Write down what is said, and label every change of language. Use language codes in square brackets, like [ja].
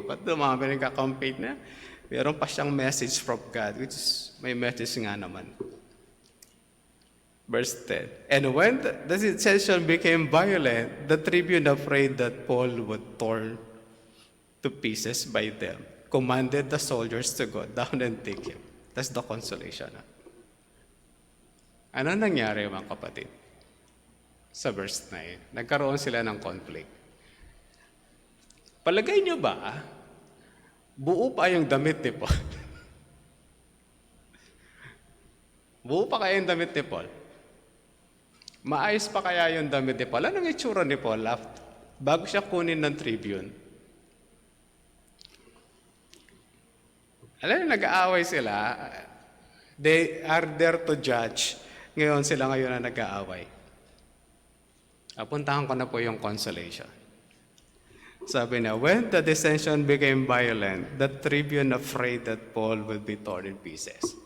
[tl] Ba't dumami nagka-compete na? Meron pa siyang [en] message from God, which is [tl] may message nga naman. Verse 10. [en] And when the session became violent, the tribune, afraid that Paul would torn to pieces by them, commanded the soldiers to go down and take him. That's the consolation. [tl] Ano nangyari mga kapatid? Sa verse 9, nagkaroon sila ng conflict. Palagay nyo ba, buo pa yung damit ni Paul? Buo pa kaya yung damit ni Paul? Maayos pa kaya yung damit ni Paul? Anong itsura ni Paul bago siya kunin ng tribune? Alam niyo, nag-aaway sila. [en] They are there to judge. [tl] Ngayon sila na nag-aaway. Apuntahan ko na po yung consolation. Sabi na, [en] when the dissension became violent, the tribune afraid that Paul would be torn in pieces.